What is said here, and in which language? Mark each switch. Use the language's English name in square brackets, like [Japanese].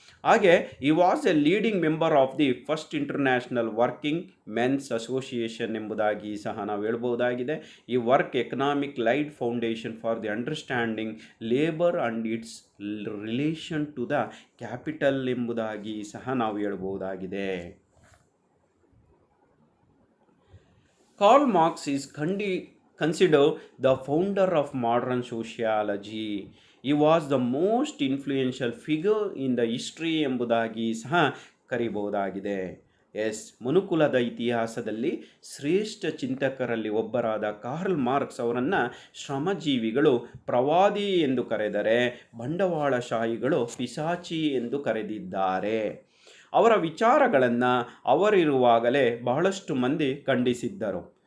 [Kannada] ಹಾಗೆ [English] ಈ was a leading member of the first international working men's association [Kannada] ಎಂಬುದಾಗಿ ಸಹ ನಾವು ಹೇಳ್ಬಹುದಾಗಿದೆ. [English] ಈ work economic laid foundation for the understanding understanding labour and its relation to the capital [Kannada] ಎಂಬುದಾಗಿ ಸಹ ನಾವು ಹೇಳ್ಬೋದಾಗಿದೆ. [English] Karl Marx is considered the founder of modern sociology. He was the most influential figure in the history [Kannada] ಎಂಬುದಾಗಿ ಸಹ ಕರೀಬಹುದಾಗಿದೆ. ಮನುಕುಲದ ಇತಿಹಾಸದಲ್ಲಿ ಶ್ರೇಷ್ಠ ಚಿಂತಕರಲ್ಲಿ ಒಬ್ಬರಾದ Karl marks ಅವರನ್ನು ಶ್ರಮಜೀವಿಗಳು ಪ್ರವಾದಿ ಎಂದು ಕರೆದರೆ ಬಂಡವಾಳಶಾಹಿಗಳು ಪಿಶಾಚಿ ಎಂದು ಕರೆದಿದ್ದಾರೆ. ಅವರ ವಿಚಾರಗಳನ್ನು ಅವರಿರುವಾಗಲೇ ಬಹಳಷ್ಟು ಮಂದಿ ಖಂಡಿಸಿದ್ದರು.